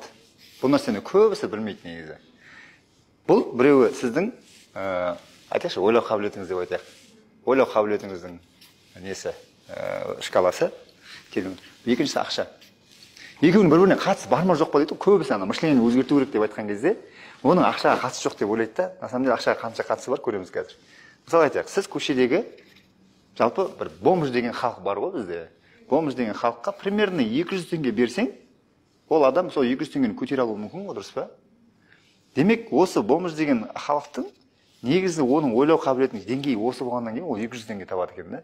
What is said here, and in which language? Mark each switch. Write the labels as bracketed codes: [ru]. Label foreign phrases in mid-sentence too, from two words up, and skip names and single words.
[kk] Бұл нәрсені көбісі білмейді негізі. Бұл біреуі сіздің, айтайықшы, ойлау қабілетіңіз деп айтайық. Ойлау қабілетіңіздің несі, шкаласы. Екіншісі ақша. Екеуінің бір-біріне қатысы бар ма жоқ па дейді, көбісі мышлениені өзгерту керек деп айтқан кезде, оның ақшаға қатысы жоқ деп ойлайды да, [ru] на самом деле [kk] ақшаға қанша қатысы бар көреміз қазір. Мысалы айтайық, сіз көшедегі жалпы бір бомж деген халық бар ғой бізде. Бомж деген халыққа примерно 200 теңге берсең, ол адам сол 200 теңгені көтере алуы мүмкін ғой, дұрыс па? Демек, осы бомж деген халықтың негізі оның ойлау қабілетінің деңгейі осы болғаннан кейін ол 200 теңге табады екен да.